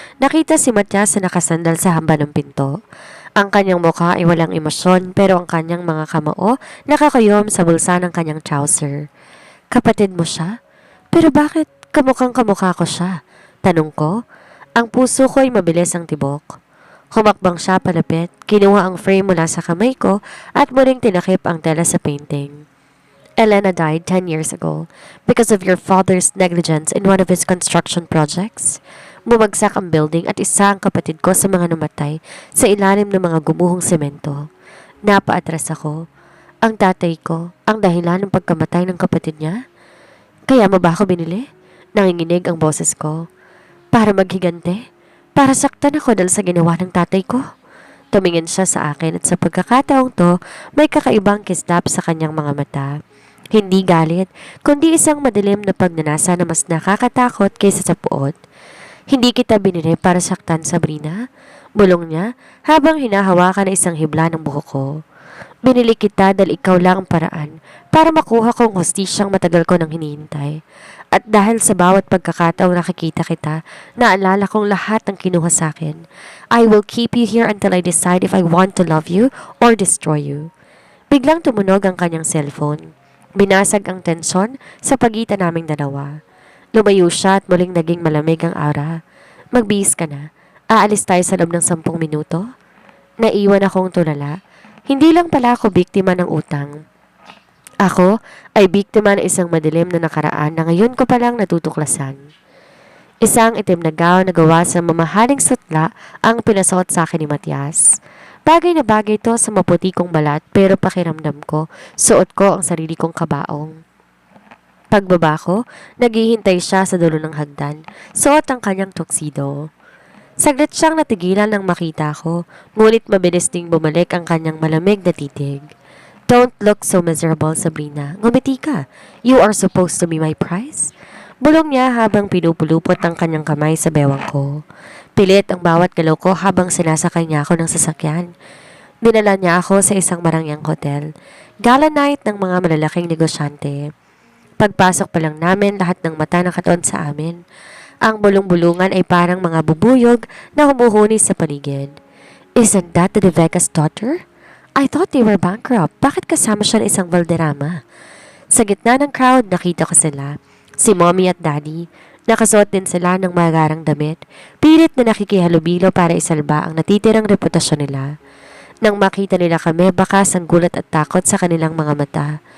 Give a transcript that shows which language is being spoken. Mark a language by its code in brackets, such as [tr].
[tl] Nakita si Matias na nakasandal sa hamba ng pinto. Ang kanyang mukha ay walang emosyon pero ang kanyang mga kamao nakakayom sa bulsa ng kanyang trouser. Kapatid mo siya? Pero bakit kamukhang kamukha ko siya? Tanong ko. Ang puso ko ay mabilis ang tibok. Humakbang siya palapit, kinuha ang frame mula sa kamay ko at muling tinakip ang tela sa painting. [en] Elena died 10 years ago because of your father's negligence in one of his construction projects. [tl] Bumagsak ang building at isa ang kapatid ko sa mga namatay sa ilalim ng mga gumuhong semento. Napaatras ako. Ang tatay ko, ang dahilan ng pagkamatay ng kapatid niya? Kaya mo ba ako binili? Nanginginig ang boses ko. Para maghigante? Para saktan ako dahil sa ginawa ng tatay ko? Tumingin siya sa akin at sa pagkakataong to, may kakaibang kislap sa kanyang mga mata. Hindi galit, kundi isang madilim na pagnanasa na mas nakakatakot kaysa sa puot. Hindi kita binili para saktan, Sabrina. Bulong niya habang hinahawakan na isang hibla ng buhok ko. Binili kita dahil ikaw lang ang paraan para makuha kong hustisyang matagal ko nang hinihintay. At dahil sa bawat pagkakataong nakikita kita, naalala kong lahat ng kinuha sa akin. [en] I will keep you here until I decide if I want to love you or destroy you. [tl] Biglang tumunog ang kanyang cellphone. Binasag ang tensyon sa pagitan naming dalawa. Lumayo siya at muling naging malamig ang aura. Magbihis ka na. Aalis tayo sa loob ng 10 minuto. Naiwan akong tulala. Hindi lang pala ako biktima ng utang. Ako ay biktima ng isang madilim na nakaraan na ngayon ko palang natutuklasan. Isang itim na gown na gawa sa mamahaling sutla ang pinasuot sa akin ni Matias. Bagay na bagay to sa maputi kong balat pero pakiramdam ko, suot ko ang sarili kong kabaong. Pagbaba ko, naghihintay siya sa dulo ng hagdan, suot ang kanyang tuxedo. Saglit siyang natigilan nang makita ko, ngunit mabilis ding bumalik ang kanyang malamig na titig. [en] Don't look so miserable, Sabrina. [tl] Ngumiti ka. [en] You are supposed to be my prize. [tl] Bulong niya habang pinupulupot ang kanyang kamay sa bewang ko. Pilit ang bawat galaw ko habang sinasakay niya ako ng sasakyan. Dinala niya ako sa isang marangyang hotel. Gala night ng mga malalaking negosyante. Pagpasok pa lang namin, lahat ng mata nakatuon sa amin. Ang bulong-bulungan ay parang mga bubuyog na humuhuni sa paligid. [en] Isn't that the De Vega's daughter? I thought they were bankrupt. [tl] Bakit kasama siya ng isang Valderrama? Sa gitna ng crowd, nakita ko sila. Si Mommy at Daddy. Nakasuot din sila ng magarang damit. Pilit na nakikihalubilo para isalba ang natitirang reputasyon nila. Nang makita nila kami, bakas ang gulat at takot sa kanilang mga mata.